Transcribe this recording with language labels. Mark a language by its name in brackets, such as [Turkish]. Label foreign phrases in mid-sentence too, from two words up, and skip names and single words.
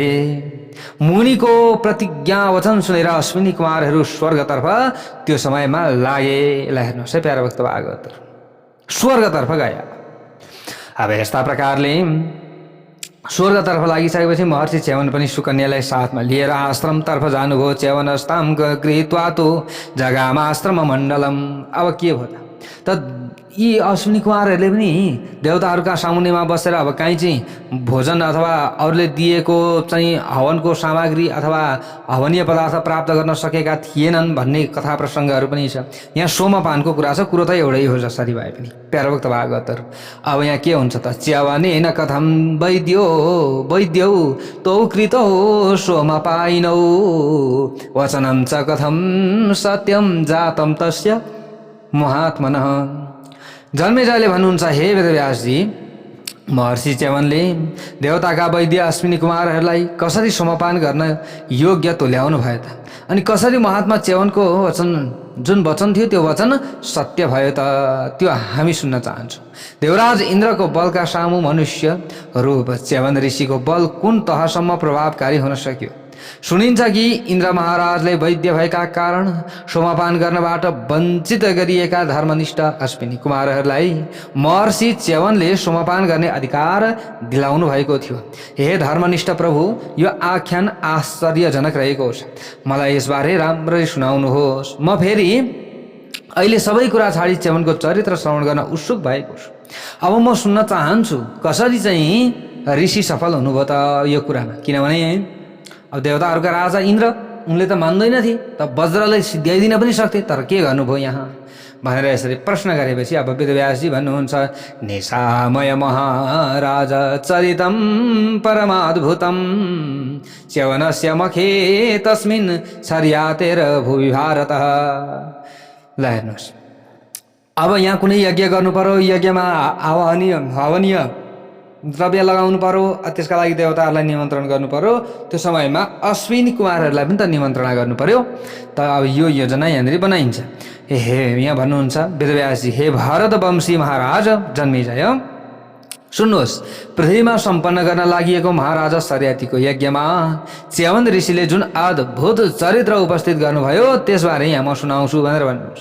[Nepali] मुनिको प्रतिज्ञा वचन सुनेर अश्विनी कुमारहरू स्वर्गतर्फ त्यो समयमा लागे। हेर्नुहोस् है प्यारा भक्त भागवत, स्वर्गतर्फ गया। अब यस्ता प्रकारले स्वर्गतर्फ लागिसकेपछि महर्षि च्यवन पनि सुकन्यालाई साथमा लिएर आश्रमतर्फ जानुभयो। [Sanskrit] च्यवनस्तां गृहीत्वा तु जगामाश्रम मण्डलम। [Nepali] अब के भयो त यी अश्विनी कुमारहरूले पनि देवताहरूका सामुन्नेमा बसेर अब काहीँ चाहिँ भोजन अथवा अरूले दिएको चाहिँ हवनको सामग्री अथवा हवनीय पदार्थ प्राप्त गर्न सकेका थिएनन् भन्ने कथा प्रसङ्गहरू पनि छ। यहाँ सोमपानको कुरा छ। कुरो त एउटै हो जसरी भए पनि प्यारभक्त भागवतहरू। अब यहाँ के हुन्छ त, [Sanskrit] च्यवनेन कथं वैद्यौ तौ कृतौ सोमपायिनौ वचनं च कथं सत्यं जातं तस्य महात्मनः। [Nepali] जन्मेजयले भन्नुहुन्छ, हे वेदव्यासजी, महर्षि च्यवनले देवताका वैद्य अश्विनी कुमारहरूलाई कसरी सोमपान गर्न योग्य तुल्याउनु भयो त, अनि कसरी महात्मा च्यवनको जुन वचन थियो त्यो वचन सत्य भयो त, त्यो हामी सुन्न चाहन्छौँ। देवराज इन्द्रको बलका सामु मनुष्य रूप च्यवन ऋषिको बल कुन तहसम्म प्रभावकारी हुन सक्यो। सुनिन्छ कि इन्द्र महाराजले वैद्य भएका कारण सोमपान गर्नबाट वञ्चित गरिएका धर्मनिष्ठ अश्विनी कुमारहरूलाई महर्षि च्यवनले सोमपान गर्ने अधिकार दिलाउनु भएको थियो। हे धर्मनिष्ठ प्रभु, यो आख्यान आश्चर्यजनक रहेको छ। मलाई यसबारे राम्ररी सुनाउनुहोस्। म फेरि अहिले सबै कुरा छाडी च्यवनको चरित्र श्रवण गर्न उत्सुक भएको छु। अब म सुन्न चाहन्छु कसरी चाहिँ ऋषि सफल हुनुभयो त यो कुरामा। किनभने अब देवताहरूका राजा इन्द्र, उनले त मान्दैनथे, त वज्रलाई सिद्ध्याइदिन पनि सक्थे, तर के गर्नुभयो यहाँ भनेर यसरी प्रश्न गरेपछि अब वेदव्यासजी भन्नुहुन्छ, [Sanskrit] निशामय महाराज चरितं परमाद्भुतं च्यवनस्य मखे तस्मिन् शर्यातेर भुवि भारतः। [Nepali] ल हेर्नुहोस्, अब यहाँ कुनै यज्ञ गर्नु पर्यो, यज्ञमा हवनीय द्रव्य लगाउनु पर्यो, त्यसका लागि देवताहरूलाई निमन्त्रण गर्नु पर्यो। त्यो समयमा अश्विनी कुमारहरूलाई पनि त निमन्त्रणा गर्नु पर्यो। त अब यो योजना यहाँनिर बनाइन्छ। यहाँ भन्नुहुन्छ वेदव्यासजी, हे भारत वंशी महाराज जन्मेजय, सुन्नुहोस्, पृथ्वीमा सम्पन्न गर्न लागि महाराजा सरियातीको यज्ञमा च्यवन ऋषिले जुन अद्भुत चरित्र उपस्थित गर्नुभयो त्यसबारे यहाँ म सुनाउँछु भनेर भन्नुहुन्छ।